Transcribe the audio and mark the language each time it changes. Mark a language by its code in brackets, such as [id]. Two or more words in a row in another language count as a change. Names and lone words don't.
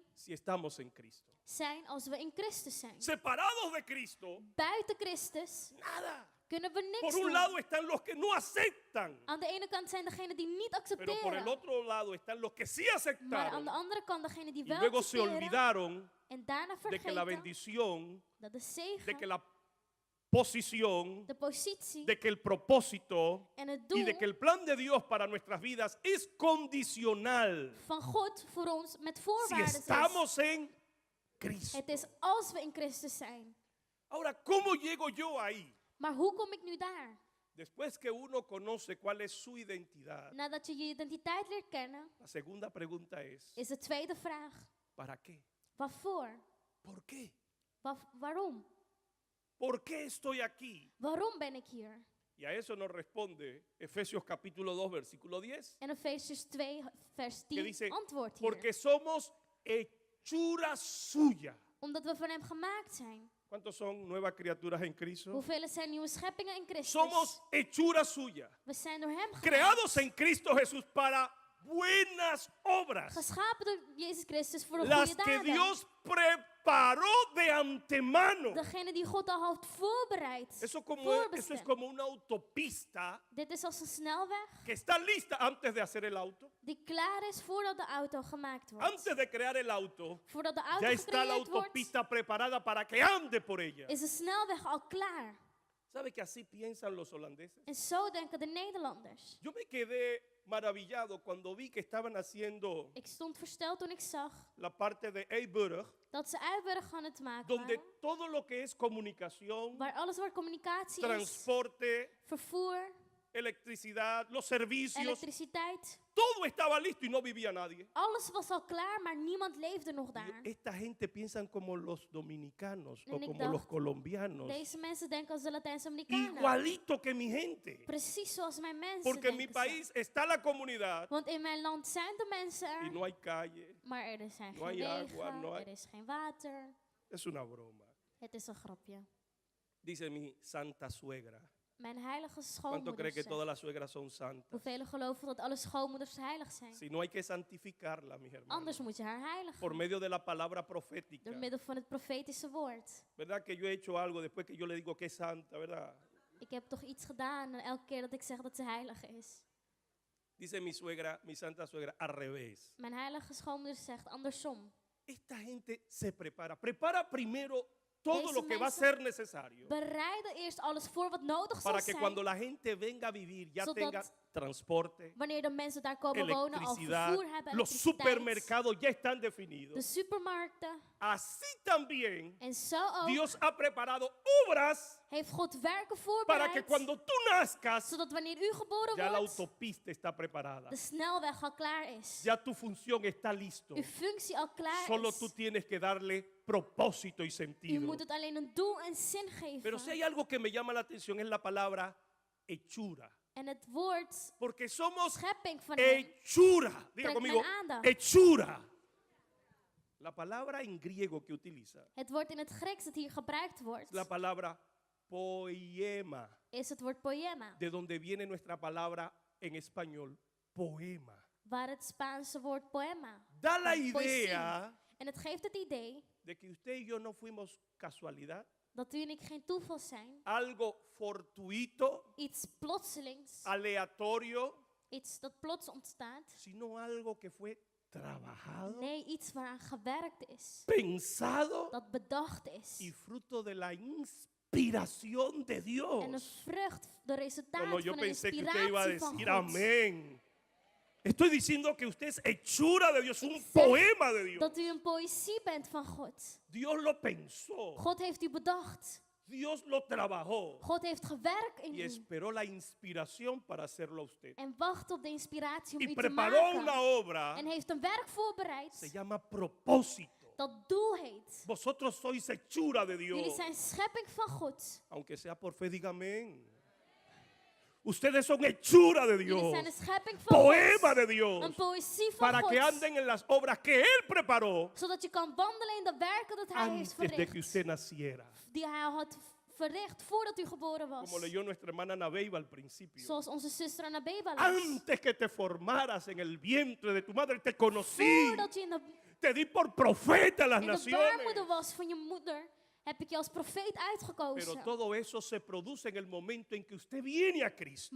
[es] si estamos en Cristo. [nl] zijn als we in Christus zijn. [es] Separados de Cristo, [nl] Buiten Christus [es] nada. [nl] kunnen we niks [es] Por un [nl] doen. [es] lado están los que no aceptan, [nl] Aan de ene kant zijn degenen die niet [es] pero por el [nl] accepteren. [es] otro lado están los que sí [nl] Maar aan [es] aceptaron [nl] de andere kant degenen die [es] y [nl] wel [es] luego se [nl] accepteren. [es] olvidaron [nl] En daarna [es] de que la [nl] vergeten [es] bendición, [nl] dat de [es] de que [nl] zegen, [es] la posición, [nl] de positie [es] de que el propósito [nl] en het [es] y [nl] doel [es] de que el plan de Dios para nuestras vidas es condicional [nl] van God voor ons met [es] si [nl] voorwaarden is. [es] estamos en Cristo. [nl] Het is als we in Christus zijn. [es] Ahora, ¿cómo llego yo ahí? [nl] Maar hoe kom ik nu daar? [es] Después que uno conoce cuál es su identidad, [nl] Nadat je je identiteit leert kennen, [es] la segunda pregunta [nl] is de tweede vraag: [es] ¿para qué? [nl] waarvoor? [es] ¿Por qué? [nl] Waarom? [es] ¿Por qué estoy aquí? [nl] Waarom ben ik hier? [es] Y a eso nos responde Efesios capítulo 2, versículo 10, [nl] En Efesiërs 2, vers [es] que 10 dice, [nl] antwoordt [es] porque [nl] hier. [es] somos hechura suya. [nl] Omdat we van hem gemaakt zijn. [es] ¿Cuántos son nuevas criaturas en Cristo? [nl] Hoeveel zijn nieuwe scheppingen in Christus? [es] Somos hechura suya, [nl] We zijn door hem gemaakt. [es] creados en Cristo Jesús para buenas buenas obras, [nl] Geschapen door Jezus Christus voor de [es] las [nl] goede [es] que [nl] daden. [es] Dios preparó de antemano. [nl] Degene die God al had voorbereid. [es] Eso es [nl] voorbestemd. [es] como una autopista [nl] Dit is als een snelweg [es] que está lista antes de hacer el auto. [nl] die klaar is voordat de auto gemaakt wordt. [es] Antes de crear el auto, [nl] Voordat de auto [es] ya está la [nl] gecreëerd wordt, [es] autopista preparada para que ande por ella. [nl] is de snelweg al klaar. [es] ¿Sabe que así piensan los holandeses? [nl] En zo denken de Nederlanders. [es] Yo me quedé maravillado cuando vi que estaban haciendo [nl] Ik stond versteld toen ik zag [es] la parte de Eiburg, [nl] dat ze Eiburg aan het maken [es] donde [nl] waren. [es] todo lo que es comunicación, [nl] Waar alles waar communicatie is, [es] transporte, [nl] vervoer, [es] electricidad, los servicios, [nl] elektriciteit. [es] todo estaba listo y no vivía nadie. [nl] Alles was al klaar, maar niemand leefde nog [es] Y [nl] daar. [es] esta gente piensan como los dominicanos o [nl] En ik [es] como [nl] dacht, [es] los colombianos, [nl] Deze mensen denken als de Latijns-Amerikanen. [es] igualito que mi gente. [nl] Precies zoals mijn mensen [es] Porque en mi [nl] denken. Zo. [es] país está la comunidad [nl] Want in mijn land zijn de mensen [es] y [nl] er, [es] no hay calle. [nl] maar er zijn [es] no [nl] geen [es] hay [nl] wegen, [es] agua, no hay- [nl] er is geen water. [es] Es una broma. [nl] Het is een grapje. [es] Dice mi santa suegra. [nl] Mijn heilige [es] ¿Cuánto [nl] schoonmoeder [es] cree que [nl] zegt. [es] todas las suegras son santas? [nl] Hoeveel geloven dat alle schoonmoeders heilig zijn? [es] Si no hay que santificarla, mis hermanos. [nl] Anders moet je haar heiligen. [es] Por medio de la palabra profética. [nl] Door middel van het profetische woord. [es] ¿Verdad que yo he hecho algo después que yo le digo que es santa, verdad? [nl] Ik heb toch iets gedaan en elke keer dat ik zeg dat ze heilig is. [es] Dice mi suegra, mi santa suegra, al revés. [nl] Mijn heilige schoonmoeder zegt andersom. [es] Esta gente se prepara. Prepara primero todo [nl] Deze [es] lo que va a [nl] mensen [es] ser necesario [nl] Bereiden eerst alles voor wat nodig zal [es] para que [nl] zijn. [es] cuando la gente venga a vivir ya [nl] Zodat [es] tenga transporte, [nl] Wanneer de mensen daar komen wonen, al [es] electricidad, [nl] vervoer hebben, [es] los [nl] elektriciteit, [es] supermercados ya están [nl] de [es] definidos. [nl] supermarkten. [es] Así también [nl] En zo ook [es] Dios ha preparado obras [nl] heeft God werken [es] para que [nl] voorbereid. [es] cuando tú nazcas [nl] Zodat wanneer u geboren [es] ya la [nl] wordt, [es] autopista está preparada. [nl] de snelweg al klaar is. [es] Ya tu función está listo. [nl] Uw functie al klaar [es] Solo [nl] is. [es] tú tienes que darle propósito y [nl] U [es] sentido. [nl] moet het alleen een doel en zin geven. [es] Pero si hay algo que me llama la atención es la palabra hechura. [nl] En het woord [es] Porque somos [nl] schepping van hem [es] hechura. Diga [nl] trekt [es] conmigo, [nl] mijn aandacht. [es] hechura. La palabra en griego que utiliza [nl] Het woord in het Grieks dat hier gebruikt [es] es [nl] wordt, [es] la palabra poema, [nl] is het woord poema. [es] de donde viene nuestra palabra en español, poema. [nl] Waar het Spaanse woord poema. [es] Da la [nl] van poëzie. [es] idea [nl] En het geeft het idee [es] de que usted y yo no fuimos casualidad, [nl] dat u en ik geen toeval zijn. [es] algo fortuito, [nl] Iets plotselings. [es] aleatorio, [nl] Iets dat plots ontstaat. [es] sino algo que fue trabajado, [nl] Nee, iets waaraan gewerkt is. [es] pensado [nl] Dat bedacht is. [es] y fruto de la inspiración de [nl] En een [es] Dios. [nl] vrucht, de resultaat [es] No, yo [nl] van de [es] pensé que usted iba a [nl] inspiratie van [es] decir [nl] God. [es] amén. Estoy diciendo que usted es hechura de Dios, un [nl] zeg [es] poema de Dios. [nl] Dat u een poëzie bent van God. [es] Dios lo pensó, [nl] God heeft u bedacht. [es] Dios lo trabajó [nl] God heeft gewerkt in [es] y [nl] u. [es] esperó la inspiración para hacerlo a usted. [nl] En wacht op de inspiratie om [es] Y [nl] u te [es] preparó una [nl] maken. [es] obra, [nl] En heeft een werk [es] se [nl] voorbereid. [es] llama propósito. [nl] Dat doel heet. [es] Vosotros sois hechura de [nl] Jullie [es] Dios. [nl] zijn schepping van God. [es] Aunque sea por fe, diga amén. Ustedes son hechura de [nl] Jullie [es] Dios, [nl] zijn een schepping van [es] poema [nl] God. [es] de [nl] Een [es] Dios, [nl] poëzie van [es] para [nl] God. [es] que anden en las obras que Él preparó [nl] Zodat je kan wandelen in de werken dat hij heeft [es] antes de que [nl] verricht. [es] usted naciera. [nl] Die hij al had verricht voordat u geboren was. [es] Como leyó nuestra hermana Nabeiba al principio. [nl] Zoals onze zuster Anabeba las. [es] Antes que te formaras en el vientre de tu madre, te conocí. [nl] Voordat je in de, [es] Te di por profeta a las [nl] in de [es] naciones. [nl] baarmoeder was van je moeder, heb ik je als profeet [es] Pero [nl] uitgekozen. [es] todo eso se produce en el momento en que usted viene a Cristo.